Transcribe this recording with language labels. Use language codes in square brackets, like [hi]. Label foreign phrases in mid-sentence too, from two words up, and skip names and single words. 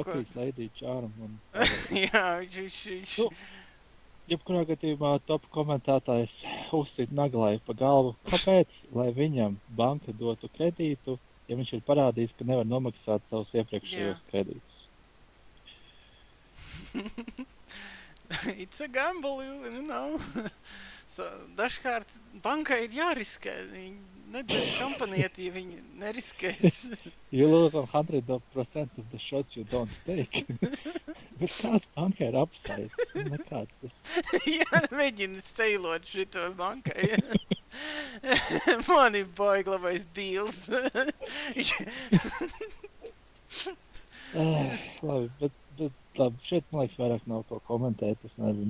[lv] Latvijas Lady Charm. Jā, viņš... Jebkurā gadījumā top komentētājs uzsit naglai pa galvu. Kāpēc, lai viņam banka dotu kredītu, ja viņš ir parādījis, ka nevar nomaksāt savus iepriekšējos kredītus? [en] It's a gamble, you know. [lv] Dažkārt bankai ir jāriskē. nedzers šampanieti, ja viņi neriskēs. [en] You lose 100% of the shots you don't take. [lv] Bet kāds bankai ir upside? Nekāds tas. Jā, mēģina seilot šito bankai. Man ir baigi labais deals. Labi, bet labi, šeit, man liekas, vairāk nav ko komentēt, es nezinu.